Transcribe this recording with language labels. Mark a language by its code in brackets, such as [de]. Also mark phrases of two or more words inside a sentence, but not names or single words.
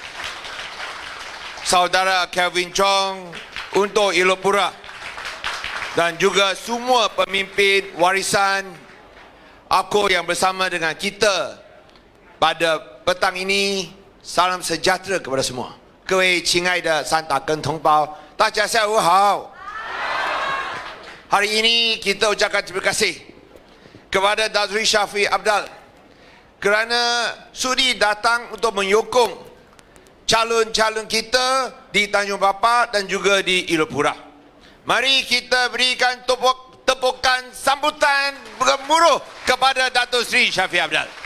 [ms] Saudara Kelvin Chong, untuk Elok Pura, dan juga semua pemimpin warisan aku yang bersama dengan kita pada petang ini. Salam sejahtera kepada semua. [zh] 各位亲爱的三打根同胞，大家下午好。 [ms] Hari ini kita ucapkan terima kasih kepada Datuk Seri Shafie Apdal kerana sudi datang untuk menyokong calon-calon kita di Tanjung Papat dan juga di Elok Pura. Mari kita berikan tepukan sambutan bergemuruh kepada Datuk Seri Shafie Apdal.